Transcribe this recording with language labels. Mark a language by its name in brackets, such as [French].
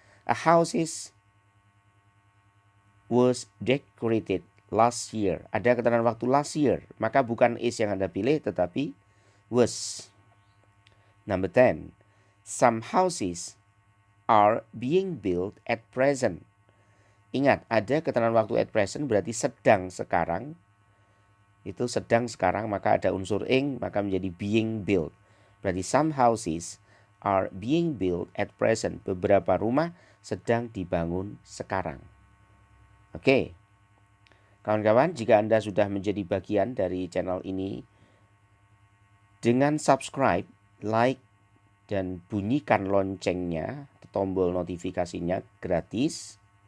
[English] A house was decorated last year. [Indonesian] Ada keterangan waktu [English] last year. [Indonesian] Maka bukan is yang Anda pilih tetapi was. [English] Number 10. Some houses are being built at present. [Indonesian] Ingat, ada keterangan waktu [English] at present [Indonesian] berarti sedang sekarang. Itu sedang sekarang, maka ada unsur ing, maka menjadi [English] being built. [Indonesian] Berarti [English] some houses are being built at present. [Indonesian] Beberapa rumah sedang dibangun sekarang. Oke. Kawan-kawan, jika Anda sudah menjadi bagian dari channel ini, dengan subscribe, like, dan bunyikan loncengnya, tombol notifikasinya gratis.